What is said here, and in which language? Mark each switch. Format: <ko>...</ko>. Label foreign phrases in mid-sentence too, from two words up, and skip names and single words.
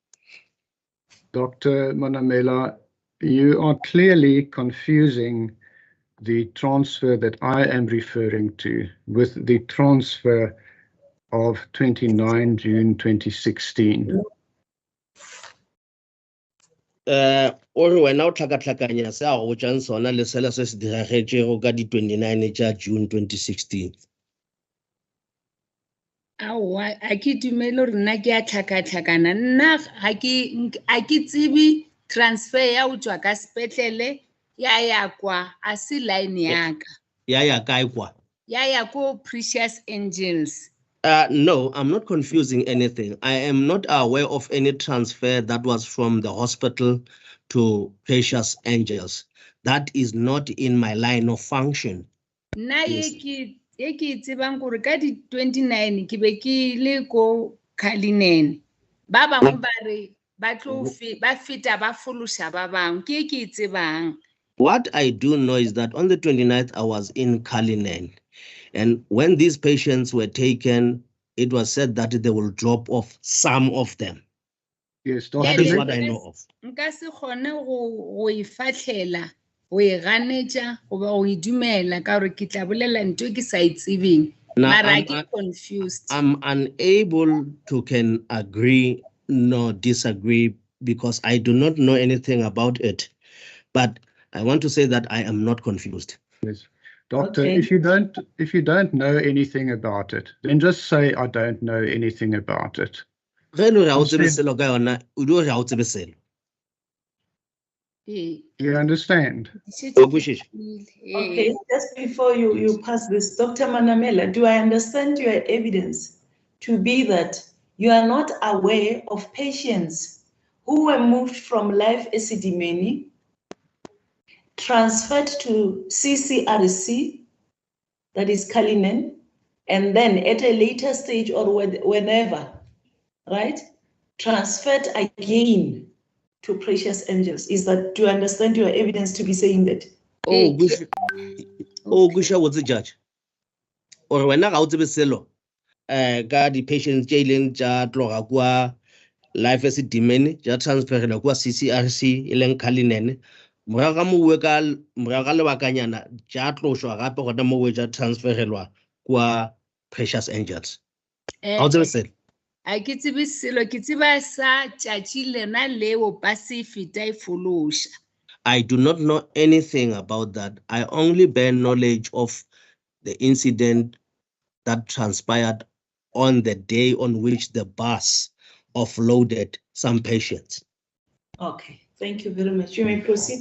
<en>Dr. Manamela, you are clearly confusing the transfer that I am referring to with the transfer of 29 June 2016.</en> <nso>Ore wena o tlhakatlhakanya se a go botsang sona le sela se se diragetšego ka di 29 tša June 2016. Aowa, a ke dumele gore nna ke a tlhakatlhakana. Nna a ke tsebe transfer ya go tswa ka sepetlele ya kwa a se line ya ka. Ya kae kwa? Ya ko Precious Angels.</nso> <en>No, I'm not confusing anything. I am not aware of any transfer that was from the hospital to Precious Angels. That is not in my line of function.</en> <nso>Nna</nso> <en>Yes.</en> <nso>ye ke tsebang gore ka di 29 ke be ke le ko Cullinan. Ba bangwe ba re ba feta ba fološa ba bangwe ke ke tsebang.</nso> <en>What I do know is that on the 29th, I was in Cullinan. And when these patients were taken, it was said that they will drop off some of them. Yes, That Dr. is Le- what I know of.</en> <nso>Nka se kgone go e fahlela go e ganetša goba go e dumela ka gore ke tla bolela ntho ke sa itsebeng.</nso> <en>Now,</en> <nso>Mara ke confused.</nso> <en>I'm unable to can agree nor disagree because I do not know anything about it. But I want to say that I am not confused. Yes. Doctor, Okay. if you don't know anything about it, then just say I don't know anything about it.</en> <nso>Ge le re ha o tsebe selo ka yona, o di re ha o tsebe selo.</nso> <en>You understand?</en> <nso>Wa kwešiša?</nso> <en>Okay, just before you pass this, Dr. Manamela, do I understand your evidence to be that you are not aware of patients who were moved from Life Esidimeni, transferred to CCRC, that is Cullinan, and then at a later stage or whenever, right, transferred again to Precious Angels? Do you understand your evidence to be saying that?</en> <nso>Oh, kwešiša botse judge. Ore wena ga o tsebe selo ka di-patients tše ileng tša tloga kwa Life Esidimeni tša transferela kwa CCRC e leng Cullinan, morago ga lebakanyana tša tlošwa gape gona mowe tša transferelwa kwa Precious Angels. Ga o tsebe selo? A ke tsebe selo ke tseba sa tšatši lena leo pa se feta e fološa.</nso> <en>I do not know anything about that. I only bear knowledge of the incident that transpired on the day on which the bus offloaded some patients. Okay, thank you very much. You may proceed.</en>